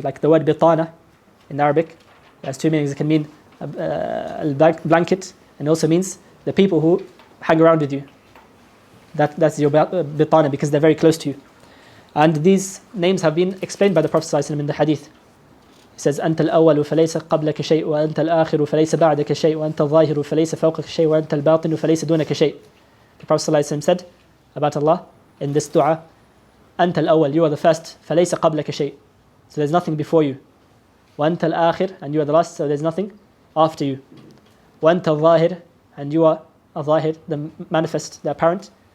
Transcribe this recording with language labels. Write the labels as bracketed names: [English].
[English] Like the word bitana in Arabic has two meanings. It can mean a blanket, and also means the people who hang around with you. That's your bitana, because they're very close to you. And these names have been explained by the Prophet ﷺ in the Hadith. He says, [Arabic] أنت الأول فليس قبلك شيء وأنت الآخر فليس بعدك شيء وأنت الظاهر فليس فوقك شيء وأنت الباطن فليس دونك شيء. [English] The Prophet ﷺ said about Allah in this dua, [Arabic] أنت الأول, [English] you are the first, [Arabic] فليس قبلك شيء, [English] so there's nothing before you. [Arabic] وأنت الآخر, [English] and you are the last, so there's nothing after you. [Arabic] وأنت الظاهر, [English] and you are الظاهر, the manifest, the apparent.